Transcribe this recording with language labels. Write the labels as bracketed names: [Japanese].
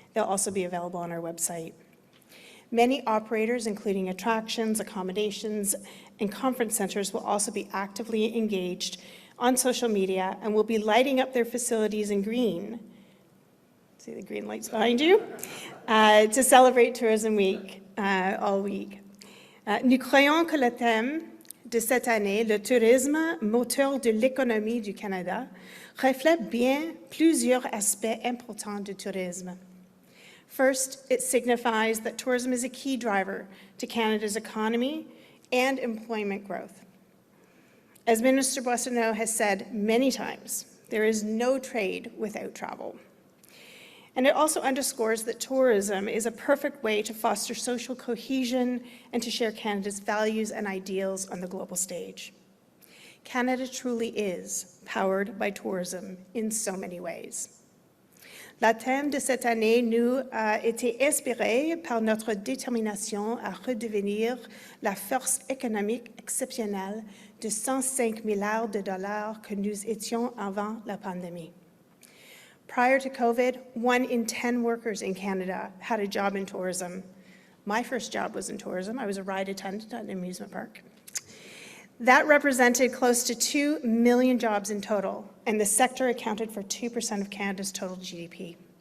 [English] They'll also be available on our website. Many operators, including attractions, accommodations, and conference centers, will also be actively engaged on social media and will be lighting up their facilities in green. See the green lights behind you? To celebrate Tourism Week all week. [French] Nous croyons que le thème de cette année, le tourisme, moteur de l'économie du Canada, reflète bien plusieurs aspects importants du tourisme. [English] First, it signifies that tourism is a key driver to Canada's economy and employment growth. As Minister Boissonnault has said many times, there is no trade without travel. And it also underscores that tourism is a perfect way to foster social cohesion and to share Canada's values and ideals on the global stage. Canada truly is powered by tourism in so many ways. [French] Le thème de cette année nous a été inspiré par notre détermination à redevenir la force économique exceptionnelle de 105 milliards de dollars que nous étions avant la pandémie. [English] Prior to COVID, 1 in 10 workers in Canada had a job in tourism. My first job was in tourism. I was a ride attendant at an amusement park. That represented close to 2 million jobs in total, and the sector accounted for 2% of Canada's total GDP.